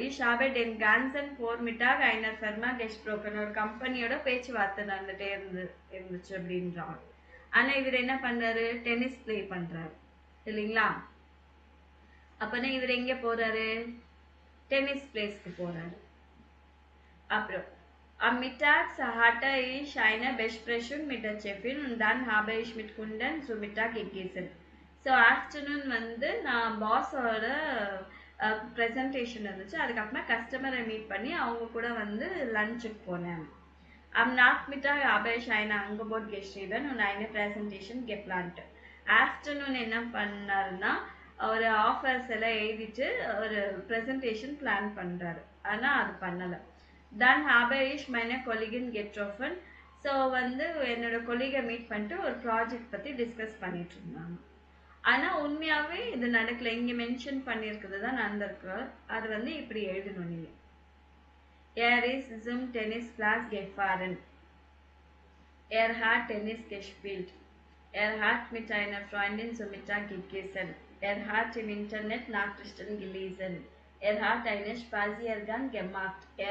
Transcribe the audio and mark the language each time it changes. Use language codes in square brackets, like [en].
[de] Ich habe den ganzen Vormittag einer Firma gesprochen. [ta] ஒரு கம்பெனியோட பேச்சுவார்த்தை நடந்துட்டே இருந்துச்சு அப்படின்றாங்க. ஆனா இவர் என்ன பண்றாரு? டென்னிஸ் பிளே பண்றாரு இல்லைங்களா? அப்பனா இவர் எங்க போறாரு? டென்னிஸ் பிளேஸ்க்கு போறாரு. [de] அப்புறம் am Mittag hatte ich eine Besprechung mit der Chefin und dann habe ich mit Kunden zu Mittag gegessen. [ta] So afternoon வந்து நான் பாஸோட ப்ரெசன்டேஷன் இருந்துச்சு, அதுக்கப்புறமா கஸ்டமரை மீட் பண்ணி அவங்க கூட வந்து லஞ்சுக்கு போனேன். [de] Am Nachmittag habe ich ein Angebot geschrieben und eine Präsentation geplant. [ta] Afternoon என்ன பண்ணாருன்னா, ஒரு ஆஃபர்ஸ் எல்லாம் எழுதிட்டு ஒரு ப்ரெசன்டேஷன் பிளான் பண்றாரு. ஆனா அது பண்ணல. [de] Dann habe ich meine Kollegin getroffen. [ta] So வந்து என்னோட கொலீகை மீட் பண்ணிட்டு ஒரு ப்ராஜெக்ட் பத்தி டிஸ்கஸ் பண்ணிட்டு இருந்தாங்க. ஆனா உண்மையாவே இது நடக்கல. இங்க மென்ஷன் பண்ணிருக்கிறது தான் நடந்திருக்கு. அது வந்து இப்படி எழுதணும் நீங்க. [de] Er ist zum Tennisplatz gefahren. Er hat Tennis gespielt. Er hat mit einer Freundin zu Mittag gegessen. Er hat im Internet Nachrichten gelesen. Er hat einen Spaziergang gemacht.